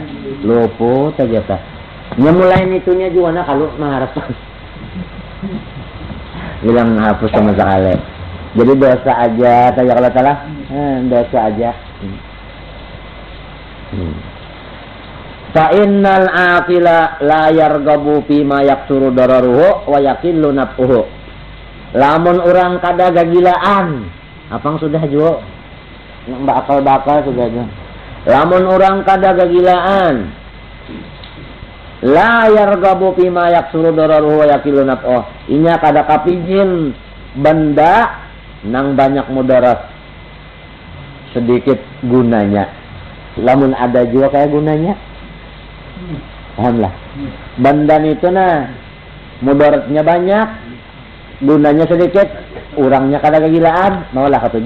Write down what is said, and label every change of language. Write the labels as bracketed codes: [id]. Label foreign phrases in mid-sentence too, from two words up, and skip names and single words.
[bjn] Luput aja tak. Nya mulai itunya juga nah kalau mengharapkan. Bilang hapus sama sekali. Jadi dosa aja, tanya kalau salah, dosa aja. [ar] فإن العاقل لا يرغب في ما يكثر ضرره ويقل نفعه. [bjn] Lamun orang kada gagilaan, apang sudah jo. Bakal sudah jo. Lamun orang kada gagilaan, [ar] لا يرغب في ما يكثر ضرره ويقل نفعه. [bjn] Inya kada kapijin benda nang banyak mudarat, sedikit gunanya. Lamun ada juga kayak gunanya. Pahamlah. Bandan itu nah mudaratnya banyak, gunanya sedikit, orangnya kada kegilaan, maulah katujo.